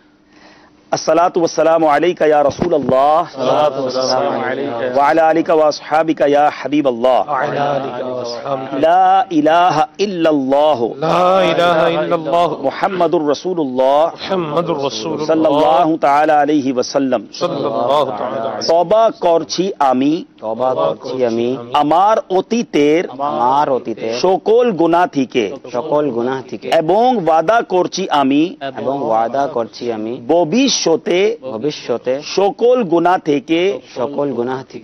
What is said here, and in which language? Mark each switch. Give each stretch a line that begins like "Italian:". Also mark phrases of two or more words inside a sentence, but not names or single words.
Arabic: الصلاۃ والسلام علیک یا رسول اللہ وعلی آلک واصحابک یا حبیب اللہ. لا الہ الا اللہ محمد الرسول اللہ صلی اللہ تعالی علیہ وسلم.
Bangla: توبہ করছি আমি আমার অতীতের সকল গুনাহ থেকে এবং ওয়াদা করছি আমি ভবিষ্যতে সকল গুনাহ থেকে সকল গুনাহ থেকে